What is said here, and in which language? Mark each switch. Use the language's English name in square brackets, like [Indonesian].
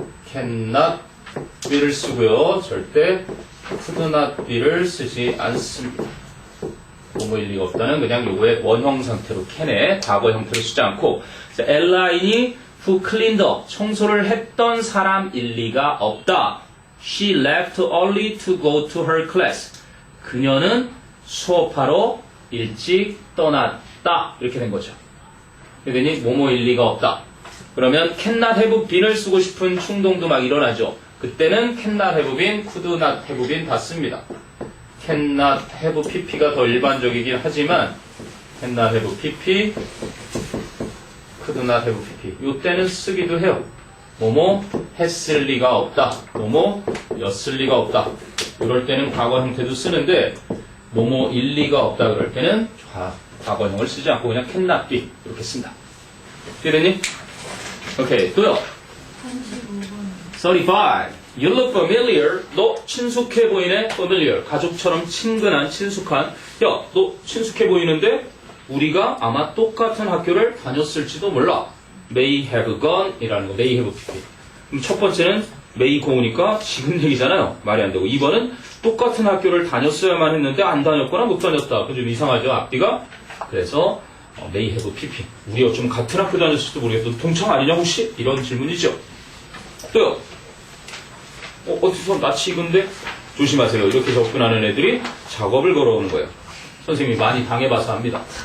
[Korean] cannot be를 쓰고요. 절대 could not be를 쓰지 않습니다. 뭐뭐 일리가 없다는 그냥 요거의 원형 상태로 can의 과거 형태로 쓰지 않고 엘라인이 [English] who cleaned up [Korean] 청소를 했던 사람 일리가 없다. [English] She left early to go to her class. [Korean] 그녀는 수업하러 일찍 떠났다. 이렇게 된 거죠. 그러니 뭐뭐 일리가 없다. 그러면 cannot have been을 쓰고 싶은 충동도 막 일어나죠. 그때는 cannot have been, could not have been 다 씁니다. cannot have pp가 더 일반적이긴 하지만 cannot have pp, could not have pp 이때는 쓰기도 해요. 뭐뭐 했을 리가 없다. 뭐뭐 였을 리가 없다. 이럴 때는 과거 형태도 쓰는데 뭐뭐 일 리가 없다 그럴 때는 과거형을 쓰지 않고 그냥 cannot be 이렇게 쓴다. 이해됐니? 오케이, 또요. 35번. [English] 35. You look familiar. [Korean] 너 친숙해 보이네. [English] familiar. [Korean] 가족처럼 친근한, 친숙한. 야, 너 친숙해 보이는데 우리가 아마 똑같은 학교를 다녔을지도 몰라. [English] May have gone 이라는 거. May have pp. [Korean] 그럼 첫 번째는 may go니까 지금 얘기잖아요. 말이 안 되고. 2번은 똑같은 학교를 다녔어야만 했는데 안 다녔거나 못 다녔다. 그 좀 이상하죠. 앞뒤가. 그래서 may have pp. 우리가 좀 같은 학교 다녔을지도 모르겠어. 동창 아니냐 혹시? 이런 질문이죠. 또요. 어디서 낯이 익은데? 조심하세요. 이렇게 접근하는 애들이 작업을 걸어오는 거예요. 선생님이 많이 당해봐서 합니다.